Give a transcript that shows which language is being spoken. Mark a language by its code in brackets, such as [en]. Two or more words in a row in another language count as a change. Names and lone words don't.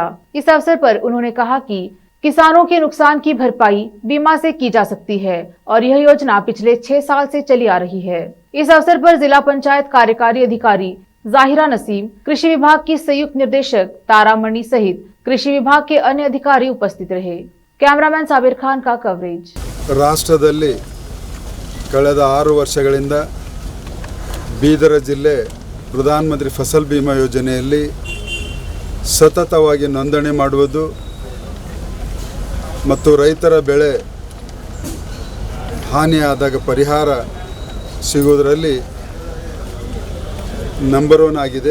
[hi] इस अवसर पर उन्होंने कहा कि किसानों के नुकसान की भरपाई बीमा से की जा सकती है और यह योजना पिछले 6 साल से चली आ रही है। इस अवसर पर जिला पंचायत कार्यकारी अधिकारी जाहिरा नसीम, कृषि विभाग की संयुक्त निर्देशक तारामणि सहित कृषि विभाग के अन्य अधिकारी उपस्थित रहे। कैमरामैन साबिर खान का कवरेज। [kn] ರಾಷ್ಟ್ರದಲ್ಲಿ ಕಳೆದ 6 ವರ್ಷಗಳಿಂದ ಬೀದರ ಜಿಲ್ಲೆ ಪ್ರಧಾನಮಂತ್ರಿ ಫಸಲ್ ಬಿಮಾ ಯೋಜನೆಯಲ್ಲಿ ಸತತವಾಗಿ ನೋಂದಣಿ ಮಾಡುವುದು ಮತ್ತು ರೈತರ ಬೆಳೆ ಹಾನಿಯಾದಾಗ ಪರಿಹಾರ ಸಿಗುವುದರಲ್ಲಿ ನಂಬರ್ 1 ಆಗಿದೆ।